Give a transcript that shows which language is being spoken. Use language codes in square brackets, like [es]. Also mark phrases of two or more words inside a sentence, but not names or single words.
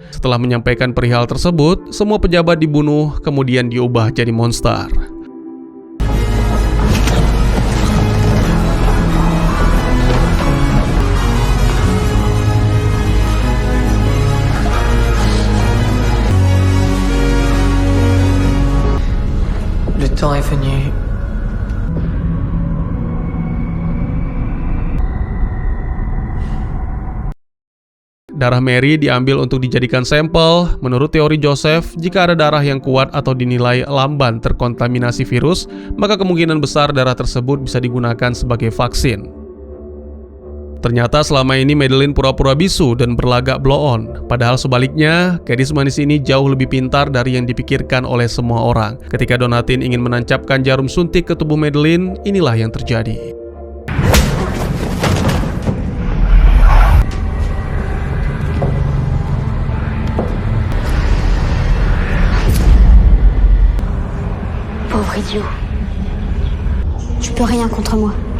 [id] Setelah menyampaikan perihal tersebut, semua pejabat dibunuh kemudian diubah jadi monster. [fr] Le temps est venu. [id] Darah Mary diambil untuk dijadikan sampel. Menurut teori Joseph, jika ada darah yang kuat atau dinilai lamban terkontaminasi virus, maka kemungkinan besar darah tersebut bisa digunakan sebagai vaksin. Ternyata selama ini Madeline pura-pura bisu dan berlagak blow-on. Padahal sebaliknya, gadis manis ini jauh lebih pintar dari yang dipikirkan oleh semua orang. Ketika Donatien ingin menancapkan jarum suntik ke tubuh Madeline, inilah yang terjadi. [fr] Pauvre idiot. Tu peux rien contre moi.